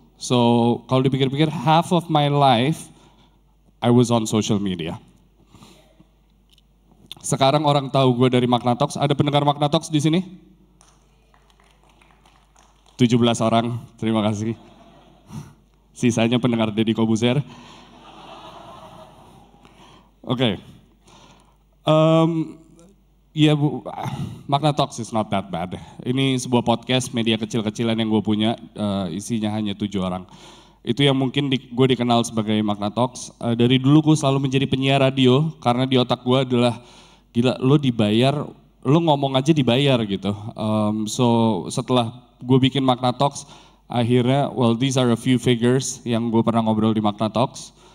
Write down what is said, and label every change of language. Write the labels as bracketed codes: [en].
[en] So [id] kalau dipikir-pikir, [en] half of my life I was on social media. [id] Sekarang orang tahu gue dari Magna Talks. Ada pendengar Magna Talks di sini? 17 orang, terima kasih. Sisanya pendengar Deddy Kobuzer. Oke, ya Bu, [en] Magna Talks is not that bad. [id] Ini sebuah podcast media kecil-kecilan yang gue punya, isinya hanya 7 orang. Itu yang mungkin gue dikenal sebagai Magna Talks. Dari dulu gue selalu menjadi penyiar radio, karena di otak gue adalah, gila lo dibayar, lo ngomong aja dibayar gitu. So setelah gue bikin Magna Talks, akhirnya, [en] well these are a few figures [id] yang gue pernah ngobrol di Magna Talks.